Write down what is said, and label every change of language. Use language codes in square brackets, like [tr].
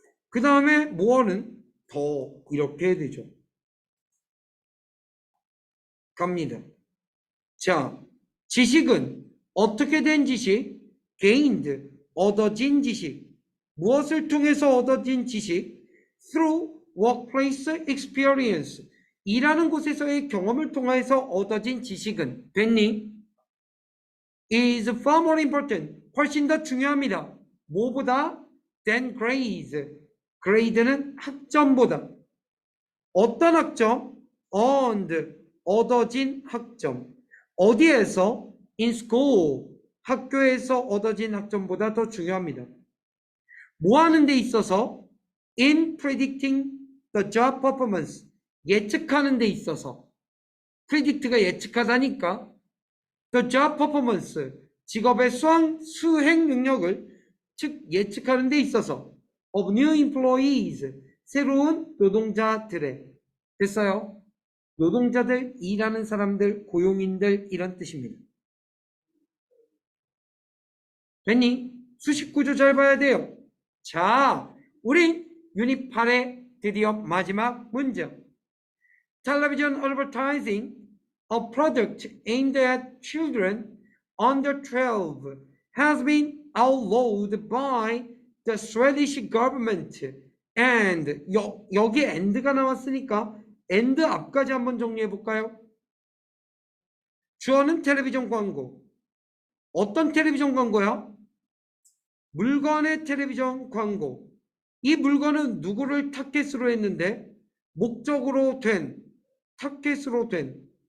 [ko] 그 다음에 more는 더 이렇게 해야 되죠. 갑니다. 자, 지식은 어떻게 된 지식? [en] gained, [ko] 얻어진 지식. 무엇을 통해서 얻어진 지식? [en] through workplace experience. [ko] 일하는 곳에서의 경험을 통해서 얻어진 지식은 됐니? [en] is far more important. [ko] 훨씬 더 중요합니다. 뭐보다? [en] than grades. [ko] grade는 학점보다. 어떤 학점? [en] earned, [ko] 얻어진 학점. 어디에서? [en] in school, [ko] 학교에서 얻어진 학점보다 더 중요합니다. 뭐 하는 데 있어서? [en] in predicting the job performance, [ko] 예측하는 데 있어서. predict가 예측하다니까 [en] the job performance, [ko] 직업의 수행 능력을 즉 예측하는 데 있어서 [en] of new employees, [ko] 새로운 노동자들의. 됐어요? 노동자들, 일하는 사람들, 고용인들 이런 뜻입니다. 됐니? 수식 구조 잘 봐야 돼요. 자, 우린 유닛 8의 드디어 마지막 문제. [en] Television advertising, a product aimed at children under 12, has been outlawed by the Swedish government. [ko] And 여기 and가 나왔으니까 and 앞까지 한번 정리해 볼까요? 주어는 텔레비전 광고. 어떤 텔레비전 광고야? 물건의 텔레비전 광고. 이 물건은 누구를 타겟으로 했는데? 목적으로 된, 타겟으로 된